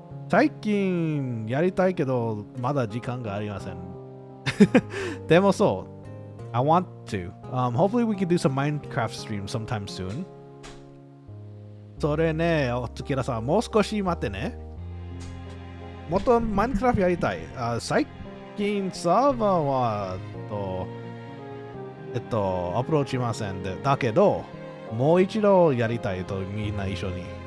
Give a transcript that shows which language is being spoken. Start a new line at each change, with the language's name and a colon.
Japanese: 最近やりたいけど、まだ時間がありません。でもそう、
English: I want to. Hopefully we can do some Minecraft streams sometime soon.
Japanese: それね、おつきらさん、もう少し待ってね。もっとマインクラフトやりたい。最近サーバーはアプローチしませんで。だけど、もう一度やりたいとみんな一緒に。